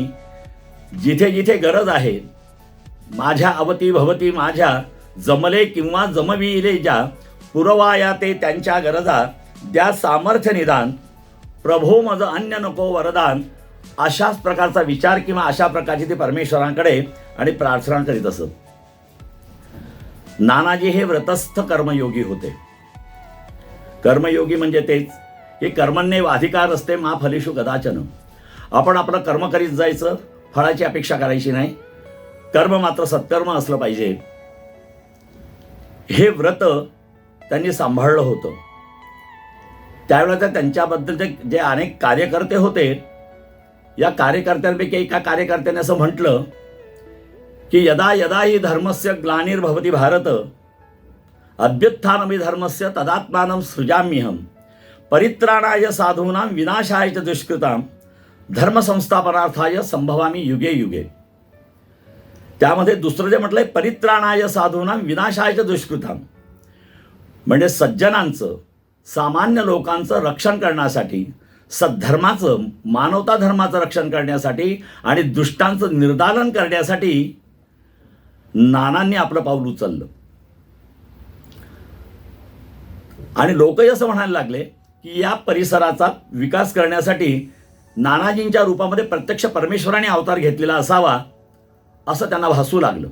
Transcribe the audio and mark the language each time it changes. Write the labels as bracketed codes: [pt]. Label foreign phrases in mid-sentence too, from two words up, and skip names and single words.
[mr] जिथे जिथे गरज आहे, माझ्या अवती भवती माझ्या जमले किंवा जमविले ज्या, पुरवाया ते त्यांच्या गरजा, द्या सामर्थ्य निदान, प्रभो मज अन्य नको वरदान, अशाच प्रकारचा विचार किंवा अशा प्रकारची ते परमेश्वरांकडे आणि प्रार्थना करीत असत. नानाजी हे व्रतस्थ कर्मयोगी होते. कर्मयोगी म्हणजे तेच की कर्मण्येवाधिकार असते [sa] मा फलेषु कदाचन. [mr] आपण आपलं कर्म करीत जायचं, फळाची अपेक्षा करायची नाही. कर्म मात्र सत्कर्म असलं पाहिजे. हे व्रत त्यांनी सांभाळलं होतं. त्यावेळेला त्यांच्याबद्दल जे अनेक कार्यकर्ते होते, या कार्यकर्त्यांपैकी एका कार्यकर्त्याने असं म्हटलं की [sa] यदा यदा हि धर्मस्य ग्लानिर्भवति भारत अभ्युत्थानमि धर्मस्य तदात्मानं सृजाम्यहं परित्राणाय साधूनां विनाशाय च दुष्कृतां धर्मसंस्थापनार्थाय संभवामी युगे युगे. [mr] त्यामध्ये दुसरं जे म्हटलंय [sa] परित्राणाय साधूनां विनाशाय च दुष्कृतां, [mr] म्हणजे सज्जनांचं, सामान्य लोकांचं रक्षण करण्यासाठी, सद्धर्माचं, मानवता धर्माचं रक्षण करण्यासाठी आणि दुष्टांचं निर्दालन करण्यासाठी नानांनी आपलं पाऊल उचललं. आणि लोकही असं म्हणायला लागले की या परिसराचा विकास करण्यासाठी नानाजींच्या रूपामध्ये प्रत्यक्ष परमेश्वराने अवतार घेतलेला असावा असं त्यांना भासू लागलं.